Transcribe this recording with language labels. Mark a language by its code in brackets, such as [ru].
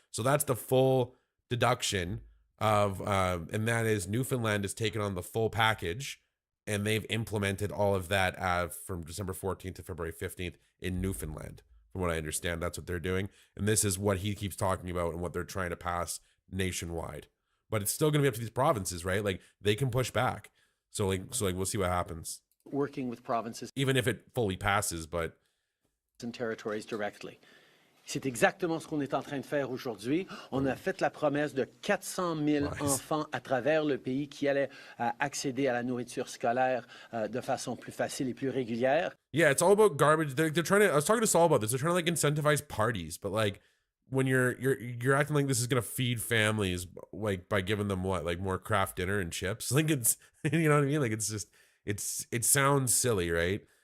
[en] So that's the full deduction of, and that is Newfoundland has taken on the full package, and they've implemented all of that from December 14th to February 15th in Newfoundland. From what I understand, that's what they're doing. And this is what he keeps talking about and what they're trying to pass nationwide. But it's still going to be up to these provinces, right? Like they can push back. So we'll see what happens. Working with provinces. Even if it fully passes, but. And territories directly. [fr] C'est exactement ce qu'on est en train de faire aujourd'hui. On a fait la promesse de 400 000 enfants à travers le pays qui allaient accéder à la nourriture scolaire de façon plus facile et plus régulière. [en] Yeah, it's all about garbage. They're trying to. I was talking to Saul about this. They're trying to like incentivize parties, but like when you're acting like this is gonna feed families like by giving them more craft dinner and chips. Like it's you know what I mean. Like it's just it sounds silly, right?